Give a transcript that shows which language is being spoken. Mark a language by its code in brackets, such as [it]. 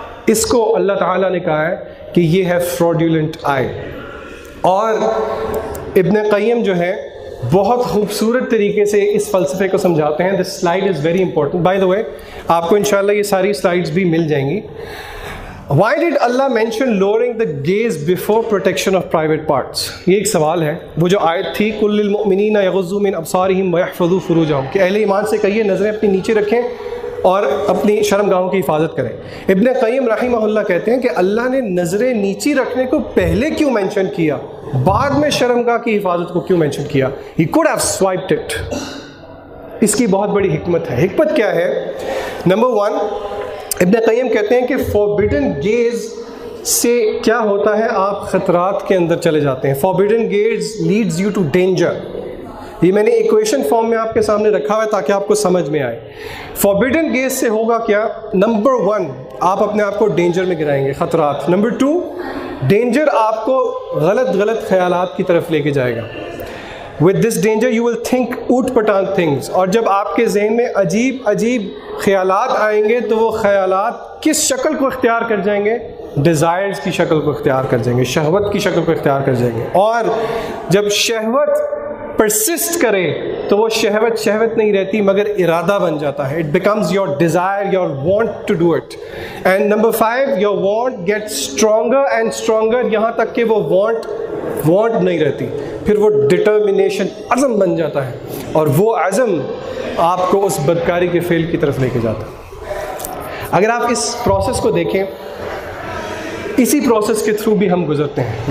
[ur] اس کو اللہ تعالیٰ نے کہا ہے کہ یہ ہے فراڈیولنٹ آئی. اور ابن قیم جو ہے بہت خوبصورت طریقے سے اس فلسفے کو سمجھاتے ہیں. [en] this slide is very important by the way, [ur] آپ کو انشاءاللہ یہ ساری سلائڈز بھی مل جائیں گی. [en] Why did Allah mention lowering the gaze before protection of private parts? [ur] یہ ایک سوال ہے. وہ جو آیت تھی [ar] قُلْ لِلْمُؤْمِنِينَ يَغُضُّوا مِنْ أَبْصَارِهِمْ وَيَحْفَظُوا فُرُوجَهُمْ, [ur] کہ اہل ایمان سے کہیے نظریں اپنی نیچے رکھیں اور اپنی شرمگاہوں کی حفاظت کریں. ابن قیم رحمہ اللہ کہتے ہیں کہ اللہ نے نظریں نیچی رکھنے کو پہلے کیوں مینشن کیا, بعد میں شرمگاہ کی حفاظت کو کیوں مینشن کیا؟ [en] He could have swiped it. [ur] اس کی بہت بڑی حکمت ہے. حکمت کیا ہے؟ نمبر 1, ابن قیم کہتے ہیں کہ فوربیڈن گیز سے کیا ہوتا ہے, آپ خطرات کے اندر چلے جاتے ہیں. [en] Forbidden gas leads you to danger. [ur] یہ میں نے ایکویشن فارم میں آپ کے سامنے رکھا ہوا ہے تاکہ آپ کو سمجھ میں آئے. فوربیڈن گیز سے ہوگا کیا؟ نمبر 1, آپ اپنے آپ کو ڈینجر میں گرائیں گے, خطرات. نمبر 2, ڈینجر آپ کو غلط خیالات کی طرف لے کے جائے گا. [en] With this danger you will think [ur] out پٹانگ [en] things. [ur] اور جب آپ کے ذہن میں عجیب خیالات آئیں گے تو وہ خیالات کس شکل کو اختیار کر جائیں گے؟ ڈیزائرز کی شکل کو اختیار کر جائیں گے, شہوت کی شکل کو اختیار کر جائیں گے. اور جب شہوت پرسسٹ کرے تو وہ شہوت نہیں رہتی مگر ارادہ بن جاتا ہے. [en] It becomes your desire, your want to do it. And number 5, your want gets stronger and stronger, [ur] یہاں تک کہ وہ want نہیں رہتی, پھر وہ ڈٹرمنیشن, عزم بن جاتا ہے, اور وہ عزم آپ کو اس بدکاری کے فعل کی طرف لے کے جاتا ہے. اگر آپ اس پروسیس کو دیکھیں, اسی پروسیس کے تھرو بھی ہم گزرتے ہیں.